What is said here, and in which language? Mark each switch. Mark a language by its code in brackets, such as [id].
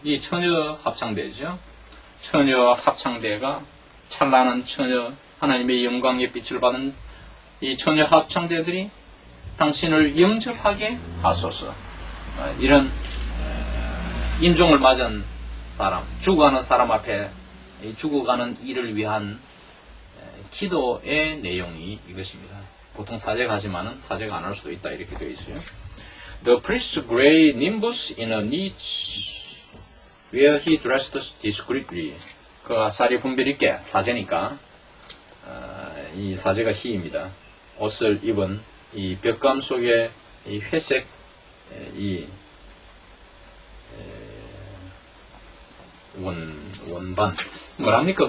[ko] 이 처녀 합창대죠. 처녀 합창대가 찬란한 처녀 하나님의 영광의 빛을 받은 이 처녀 합창대들이 당신을 영접하게 하소서. 이런 임종을 맞은 사람, 죽어가는 사람 앞에 죽어가는 이를 위한 기도의 내용이 이것입니다. 보통 사제가 하지만은 사제가 안 할 수도 있다 이렇게 되어 있어요. [en] The priest's gray nimbus in a niche where he dressed discreetly. [ko] 그 사리 분별 있게 사제니까 이 사제가 희입니다. 옷을 입은 이 벽감 속에 이 회색 이 원반 뭐랍니까?